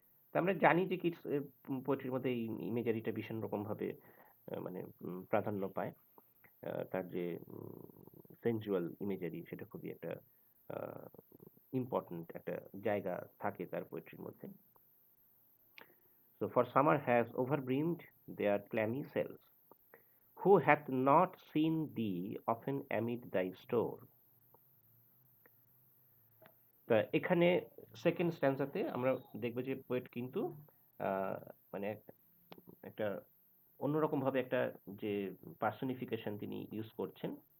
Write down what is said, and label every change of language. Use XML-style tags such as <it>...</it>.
<bn>তা আমরা জানি যে কিডস পোয়েট্রির মধ্যে এই ইমেজারিটা ভীষণ রকমভাবে মানে প্রাধান্য পায়। তার যে সেনজুয়াল ইমেজারি সেটা খুবই একটা ইম্পর্টেন্ট একটা জায়গা থাকে তার পোয়েট্রির মধ্যে।</bn> <en>So for summer has overbrimmed their clammy cells. Who hath not seen thee often amid thy store?</en> <bn>তা এখানে সেকেন্ড স্ট্যান্সাতে আমরা দেখব যে পোয়েট কিন্তু মানে একটা অন্যরকমভাবে একটা যে পার্সনিফিকেশন তিনি ইউজ করছেন।</bn>